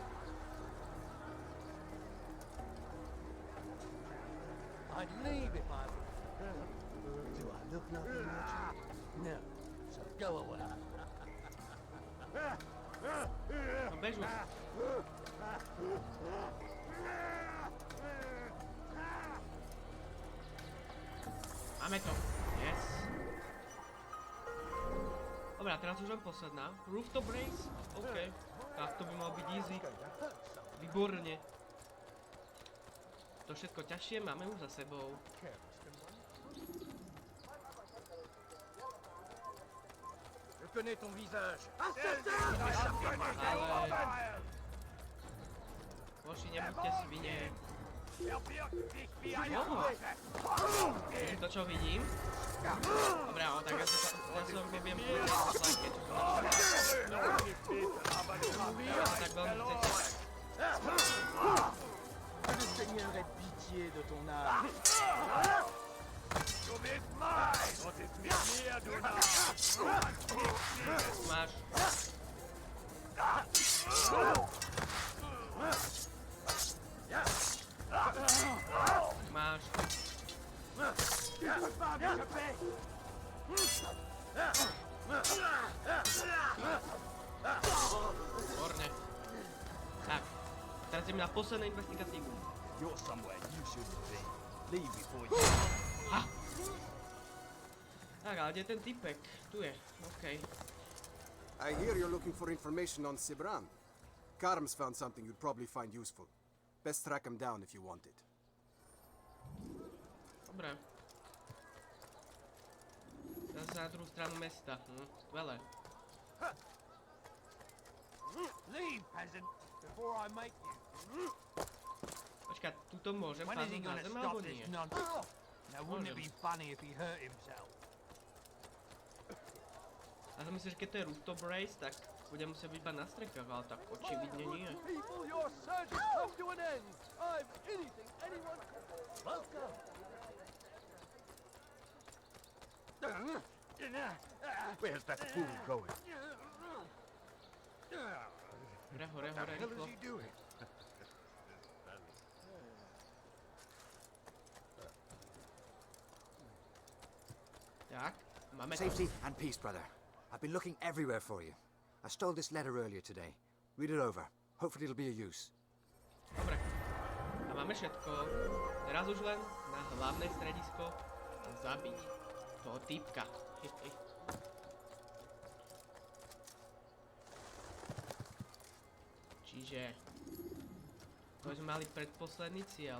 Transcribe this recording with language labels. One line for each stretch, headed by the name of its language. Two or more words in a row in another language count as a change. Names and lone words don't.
English: I'd leave if I were. Do I look nothing much? No. So go away.
Slovak: No bež už. Máme to. Yes. Dobre, a teraz už len posledná.
English: Rooftop race?
Slovak: OK. Tak to by malo byť easy. Výborne. To všetko ťažšie máme už za sebou.
French: Je connais ton visage.
Slovak: Ale... Moši, nebuďte svine. To, čo vidím. Dobre, ale tak ja sa neviem povedať na slajke, čo som tak veľmi chcete.
French: Je ne saignerai pitié de ton âme.
Slovak: Máš. Máš. Výborne. Tak, teraz ideme na poslednú investigatívu.
English: You're somewhere you shouldn't be. Leave before you... Ha!
Slovak: Tak, ale kde je ten typek? Tu je, okej.
English: I hear you're looking for information on SIBRAND. Karm's found something you'd probably find useful. Best track him down if you want it.
Slovak: Dobre. Zase na druhú stranu mesta. Skvelé.
English: Leave, peasant, before I make you.
Slovak: Počkaj, tuto môžem padnúť na zem, alebo nie?
English: Now, wouldn't it be funny if he hurt himself?
Slovak: A som myslím, že keď to je
English: rooftop race,
Slovak: tak budem musieť byť iba na strekách, ale tak očividne nie.
English: People, your search has come to an end. I've anything anyone can... Welcome. Where's that fool going?
Slovak: Hore, rýchlo. Tak, máme to.
English: Safety and peace, brother. I've been looking everywhere for you. I stole this letter earlier today. Read it over. Hopefully it'll be of use.
Slovak: Dobre. A máme všetko. Teraz už len na hlavné stredisko zabiť toho týpka. Čiže to sme mali predposledný cieľ.